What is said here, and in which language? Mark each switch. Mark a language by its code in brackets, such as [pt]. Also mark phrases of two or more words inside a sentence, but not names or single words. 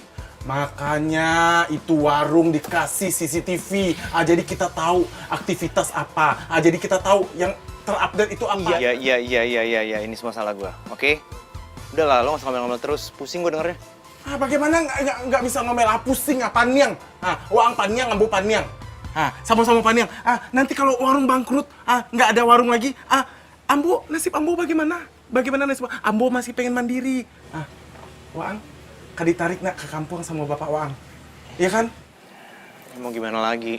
[id] Makanya itu warung dikasih CCTV. Jadi kita tahu aktivitas apa. Jadi kita tahu yang terupdate itu apa. Iya, ini semua salah gua. Oke? Udah lah, lo nggak usah ngomel-ngomel terus. Pusing gua dengernya. Bagaimana nggak bisa ngomel pusing paniang. [min] Wang paniang, ambo paniang. [id] Sama-sama paniang. Nanti kalau warung bangkrut, nggak ada warung lagi. Nasib ambo bagaimana? Bagaimana nasib ambo masih pengen mandiri. Wang, ditarik nak ke kampung sama bapak Wang. Iya kan? Mau gimana lagi?